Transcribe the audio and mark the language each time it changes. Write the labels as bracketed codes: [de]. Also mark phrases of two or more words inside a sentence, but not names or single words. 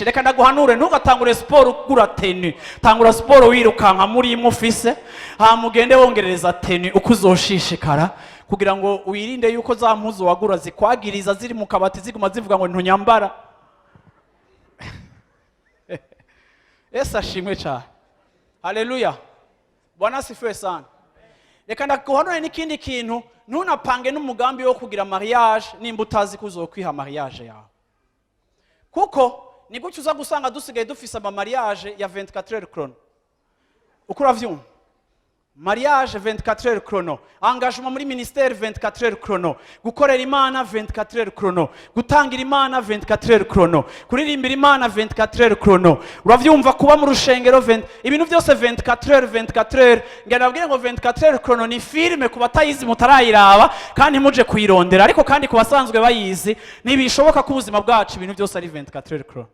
[rn] Reka ndaguhanure ntugatangure sport ugura tenue, tangura sport wirukanka muri imwe ufise, mugende wongereza tenue uko uzoshishikara, kugira ngo wirinde yuko za mpuzu wagura zikwagiriza ziri mu kabati ziguma zivuga ngo ntunyambara. [rw] Yesu ashimwe cyane. [sw] Haleluya, Bwana asifiwe sana. [rn] Reka ndaguhanure n'ikindi kintu, ntunapange n'umugambi wo kugira mariage nimba utazi kuzokwiha mariage yawe, kuko ni gutyo uza gusanga dusigaye dufise ama mariage ya [fr] 24 heures chrono. [rn] Uko uravyumva? [fr] Mariage 24 heures chrono, engagement muri ministère 24 heures chrono, [rn] gukorera Imana [fr] 24 heures chrono, [rn] gutangira Imana [fr] 24 heures chrono, [rn] kuririmbira Imana [fr] 24 heures chrono. Uravyumva? [rn] Kuba mu rushengero ibintu byose [fr] 24 heures 24 heures. [rn] Ngenda nabwire ngo [fr] 24 heures chrono [rn] ni filme ku batayizi mutarayiraba kandi muje kuyirondera, ariko kandi ku basanzwe bayizi ntibishoboka ko ubuzima bwacu ibintu byose ari [fr] 24 heures chrono.